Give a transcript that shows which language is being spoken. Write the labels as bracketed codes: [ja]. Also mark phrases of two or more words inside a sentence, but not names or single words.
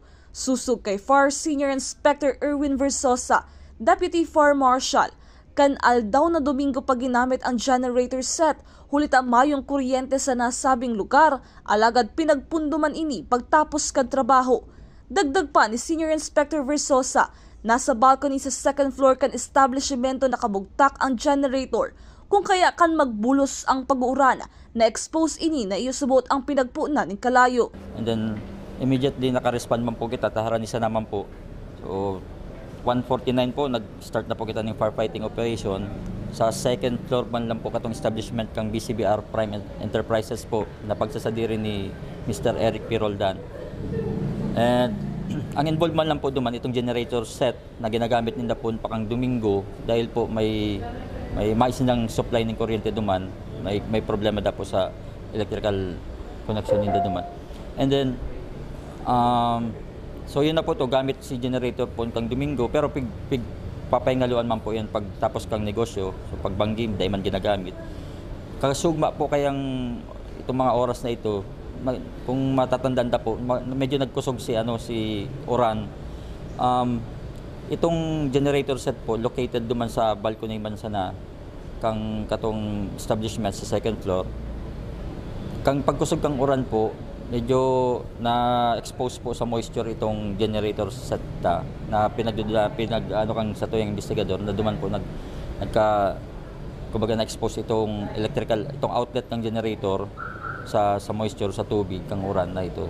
[bik] Susug kay Fire Senior Inspector Erwin Versosa, Deputy Fire Marshal, kan aldaw na Domingo pa ginamit ang [en] generator set, [bik] hulita mayong kuryente sa nasabing lugar, alagad pinagpunduman ini pagtapos kan trabaho. Dagdag pa ni Senior Inspector Versosa, nasa balcony sa [en] second floor [bik] kan establishmento nakabugtak ang generator, kung kaya kan magbulos ang pag-uuran na expose ini na iusubot ang pinagpuunan ng kalayo. [en] And then immediately [bik] nakarespond man po kita, taharan isa naman po. So 1:49 po, nag-start na po kita ng [en] firefighting operation. [bik] Sa [en] second floor [bik] man lang po katong establishment kang BCBR Prime Enterprises po, na pagsasadiri ni Mr. Eric P. Roldan. And ang involvement lang po duman itong [en] generator set [bik] na ginagamit nila po pakang Domingo dahil po may mais ng supply ng kuryente duman, may problema daw po sa [en] electrical connection [bik] nila duman. And then So yun na po to, gamit si generator po kang Domingo, pero papahingaluan man po yun pag tapos kang negosyo. So pag banggim, dahil man ginagamit. Kasugma po kayang itong mga oras na ito, kung matatandaan po, medyo nagkusog si Oran. Itong [en] generator set [bik] po, located duman sa balcony man sana, kang katong establishment sa [en] second floor. [bik] Kang pagkusog kang Oran po, medyo na-expose po sa moisture itong [en] generator set [bik] na kang sa tuyang investigador na duman po kumbaga na-expose itong itong outlet ng generator sa moisture sa tubig kang Oran na ito.